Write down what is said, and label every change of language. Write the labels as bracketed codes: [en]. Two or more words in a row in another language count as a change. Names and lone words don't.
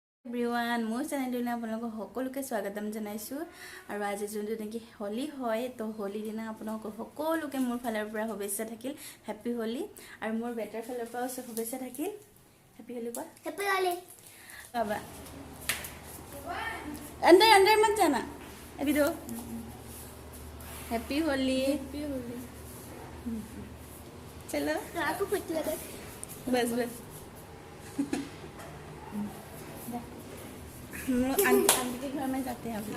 [as] Everyone, মোৰ চেনেলটোলৈ আপোনালোকক সকলোকে স্বাগতম জনাইছো আৰু আজি যোনটো নেকি হোলি হয় তো হোলি দিনা আপোনালোকক সকলোকে মোৰ ফালৰ পৰা শুভেচ্ছা থাকিল [en] happy Holi [as] আৰু মোৰ বেটাৰ ফালৰ পৰা শুভেচ্ছা থাকিল [en] happy Holi [as] কোৱা [en] happy Holi [hi] বাবা अंदर मत जाना अभी दो [en] happy Holi [hi] चलो आपको फट लगा बस हम लोग आंटी के घर में जाते हैं अभी